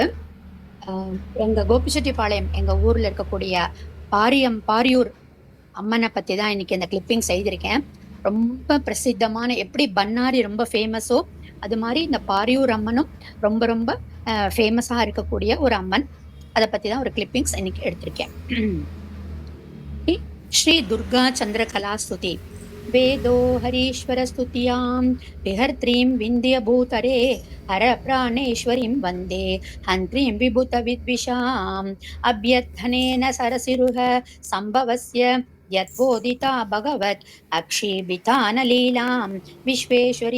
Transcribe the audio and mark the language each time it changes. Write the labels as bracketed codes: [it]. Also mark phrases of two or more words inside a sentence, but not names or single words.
[ta] எங்க கோபிச்செட்டிப்பாளையம் எங்க ஊர்ல இருக்கக்கூடிய பாரியூர் அம்மனை பத்தி தான் இன்னைக்கு இந்த கிளிப்பிங் செய்திருக்கேன். ரொம்ப பிரசித்தமான, எப்படி பன்னாரி ரொம்ப ஃபேமஸோ அது மாதிரி இந்த பாரியூர் அம்மனும் ரொம்ப ரொம்ப ஃபேமஸா இருக்கக்கூடிய ஒரு அம்மன். அதை பத்தி தான் ஒரு கிளிப்பிங்ஸ் இன்னைக்கு எடுத்திருக்கேன். [sa] श्री दुर्गा चंद्रकला स्तुति। वेदो हरीश्वर स्तुतियां विहर्त्रीं विन्ध्यभूतरे हर प्राणेश्वरीं वन्दे हन्त्रीं विभूत विद्विषाम् अभ्यर्थनेन सरसिरुह संभवस्य यद्बोधिता भगवत् अक्षीभितानलीलां विश्वेश्वरी